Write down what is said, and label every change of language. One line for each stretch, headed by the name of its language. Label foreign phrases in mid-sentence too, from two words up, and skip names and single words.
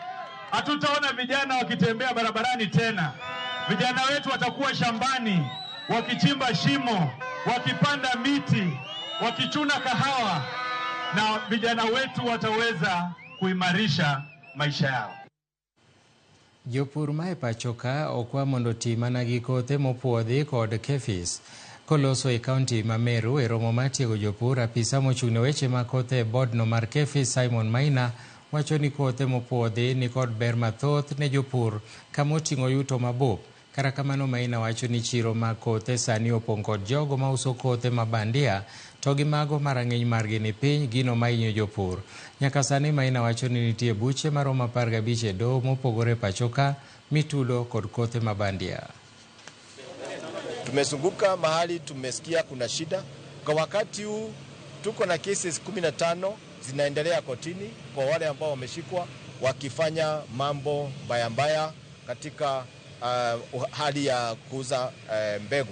Swahili: Hatutaona vijana wakitembea barabarani tena. Vijana wetu watakuwa shambani, wakichimba shimo, wakipanda miti, wakichuna kahawa, na vijana wetu wataweza kuimarisha maisha yao.
Luo (Kenya and Tanzania): Jopur ma e pacho ka okwa mondo ti mana gi kothe mopuodhi kod KEPHIS. Koloso e kaunti ma Meru e romo mar tiego jopur, apisa mochung' ne weche mag kothe e bodno mar KEPHIS Simon Maina wacho ni kothe mopuodhi ni kod ber mathoth ne jopur kama oting'o yuto mabup. Kata kamano Maina wacho ni chiro mag kothe sani opong' kod jogo ma uso kothe mabandia to gi mago marang'iny margi ni piny, gino mahinyo jopur. Nyaka sani Maina wacho ni nitie buche maromo 15 e doho mopogore pacho ka mitudo kod kothe mabandia.
Swahili: Tumezunguka mahali tumesikia kuna shida. Kwa wakati huu tuko na cases 15 zinaendelea kotini kwa wale ambao wameshikwa wakifanya mambo mbaya katika hali ya kuuza mbegu.